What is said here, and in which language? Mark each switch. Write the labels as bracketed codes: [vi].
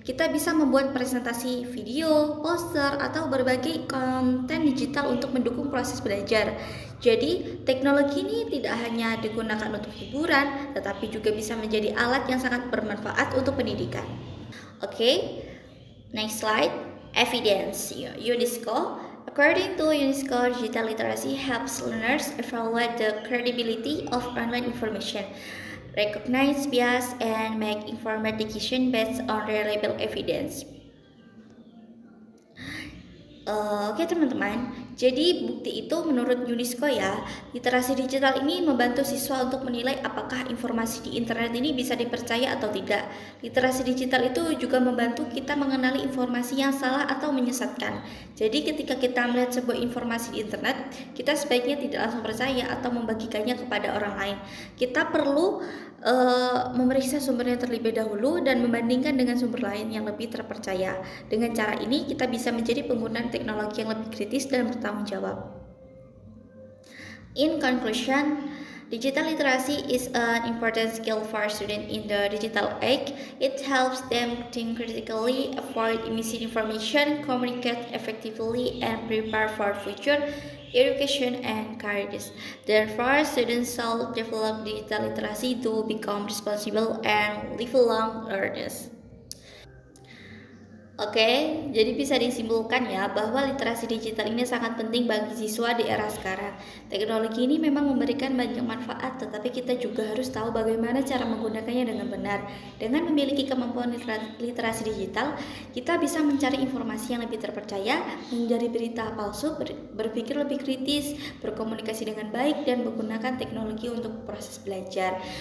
[id] Kita bisa membuat presentasi video, poster, atau berbagai konten digital untuk mendukung proses belajar. Jadi, teknologi ini tidak hanya digunakan untuk hiburan, tetapi juga bisa menjadi alat yang sangat bermanfaat untuk pendidikan. [en] Oke, next slide. Evidence. UNESCO. According to UNESCO, digital literacy helps learners evaluate the credibility of online information, recognize bias, and make informed decisions based on reliable evidence. [id] Oke teman-teman, jadi bukti itu menurut UNESCO ya, literasi digital ini membantu siswa untuk menilai apakah informasi di internet ini bisa dipercaya atau tidak. Literasi digital itu juga membantu kita mengenali informasi yang salah atau menyesatkan. Jadi ketika kita melihat sebuah informasi di internet, kita sebaiknya tidak langsung percaya atau membagikannya kepada orang lain. Kita perlu memeriksa sumbernya terlebih dahulu dan membandingkan dengan sumber lain yang lebih terpercaya. Dengan cara ini kita bisa menjadi pengguna teknologi yang lebih kritis dan bertanggung jawab. [en] In conclusion, digital literacy is an important skill for students in the digital age. It helps them think critically, avoid misinformation, communicate effectively, and prepare for future education and careers. Therefore, students should develop digital literacy to become responsible and lifelong learners. [id] Oke, jadi bisa disimpulkan ya bahwa literasi digital ini sangat penting bagi siswa di era sekarang. Teknologi ini memang memberikan banyak manfaat, tetapi kita juga harus tahu bagaimana cara menggunakannya dengan benar. Dengan memiliki kemampuan literasi digital, kita bisa mencari informasi yang lebih terpercaya, menghindari berita palsu, berpikir lebih kritis, berkomunikasi dengan baik, dan menggunakan teknologi untuk proses belajar.